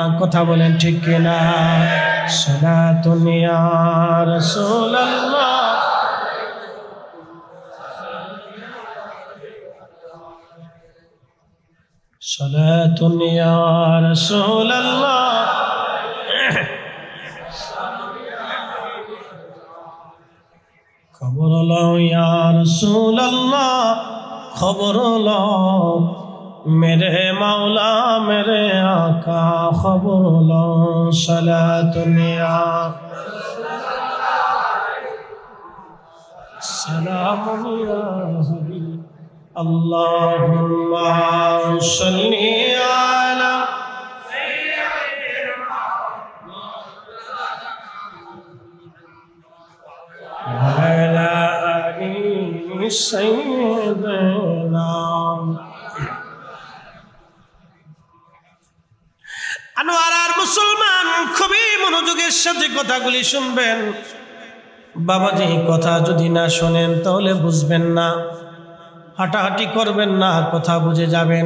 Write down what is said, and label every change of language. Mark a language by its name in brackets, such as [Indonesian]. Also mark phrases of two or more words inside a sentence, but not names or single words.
[Bangla] কথা বলেন ঠিক কিনা? [Arabic] صلاة يا رسول الله, صلاة يا رسول الله, [Bangla] খবর লও [Arabic] يا رسول الله, [Bangla] খবর লও [Hindi] मेरे मौला मेरे आका, खबर लो [Arabic] صلاة يا سلام يا حبيب، اللهم صل على وعلى آل سيدنا. [Bangla] আনোয়ার মুসলমান খুবই মনোযোগের সাথে কথাগুলি শুনবেন। বাবাজি কথা যদি না শোনেন তাহলে বুঝবেন না, হাঁটাহাঁটি করবেন না, কথা বুঝে যাবেন।